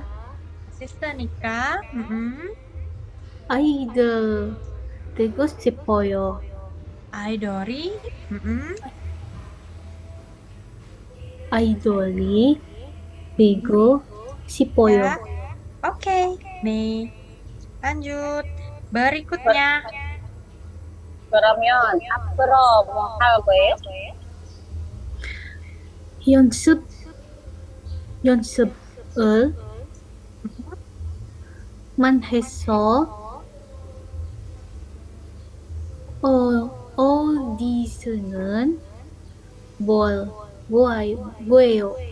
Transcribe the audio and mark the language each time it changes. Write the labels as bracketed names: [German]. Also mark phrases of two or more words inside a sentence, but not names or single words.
[Korean] sister니까. 아이들 되고 싶어요. 아이돌이. 아이돌이 되고 싶어요. [Indonesian] Ya. Oke, nih. Lanjut. Berikutnya. [Korean] 그러면 앞으로 뭐 할 거예요? 연습을 만 해서 어디서는 뭐예요?